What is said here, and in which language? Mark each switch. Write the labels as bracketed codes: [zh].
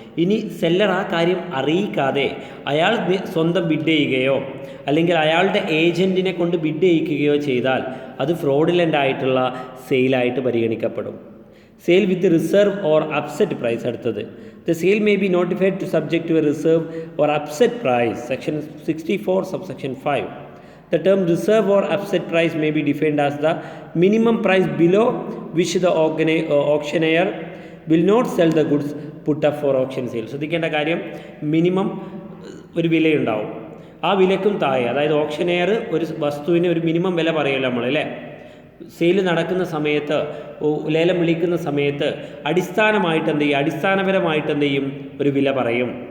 [ml] ഇനി സെല്ലർ ആ കാര്യം അറിയിക്കാതെ അയാൾ സ്വന്തം ബിഡ് ചെയ്യുകയോ അല്ലെങ്കിൽ അയാളുടെ ഏജൻറ്റിനെ കൊണ്ട് ബിഡ് ചെയ്യിക്കുകയോ ചെയ്താൽ അത് ഫ്രോഡുലൻ്റ് ആയിട്ടുള്ള സെയിലായിട്ട് പരിഗണിക്കപ്പെടും. [en] Sale with reserve or upset price. അടുത്തത് the sale may be notified to subject to a reserve or upset price. Section 64 subsection 5. The term reserve or upset price may be defined as the minimum price below which the auctioneer will not sell the goods put up for auction sale. [ml] ശ്രദ്ധിക്കേണ്ട കാര്യം, minimum ഒരു വിലയുണ്ടാവും, ആ വിലക്കും താഴെ, അതായത് ഓപ്ഷനെയർ ഒരു വസ്തുവിന് ഒരു minimum വില പറയുമല്ലോ നമ്മൾ അല്ലേ. സെയിൽ നടക്കുന്ന സമയത്ത്, ലേലം വിളിക്കുന്ന സമയത്ത് അടിസ്ഥാനപരമായിട്ട് എന്ത് ചെയ്യും, ഒരു വില പറയും.